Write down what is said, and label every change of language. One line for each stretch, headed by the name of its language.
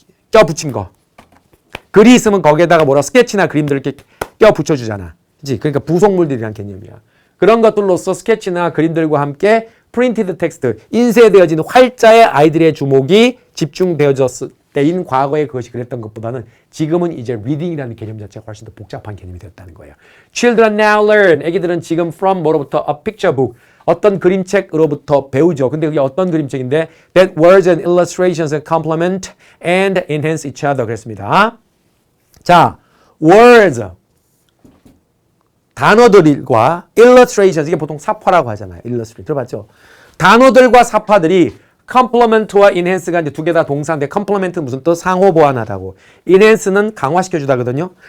Korean: 껴붙인 거. 글이 있으면 거기에다가 뭐라 스케치나 그림들을 이렇게 껴붙여주잖아. 그치? 그러니까 부속물들이란 개념이야. 그런 것들로서 스케치나 그림들과 함께
English: printed text,
Korean: 인쇄되어진 활자의 아이들의 주목이 집중되어졌을 때인 과거에 그것이 그랬던 것보다는 지금은 이제 reading이라는 개념 자체가 훨씬 더 복잡한 개념이 되었다는 거예요.
English: Children now learn,
Korean: 애기들은 지금 from 뭐로부터?
English: A picture book,
Korean: 어떤 그림책으로부터 배우죠. 근데 그게 어떤 그림책인데?
English: That words and illustrations complement and enhance each other.
Korean: 그랬습니다. 자, words, 단어들과 illustrations, 이게 보통 사파라고 하잖아요. illustrate, 들어봤죠? 단어들과 사파들이 complement와 enhance가 이제 두 개 다 동사인데 complement는 무슨 또 상호 보완하다고, enhance는 강화시켜주다거든요.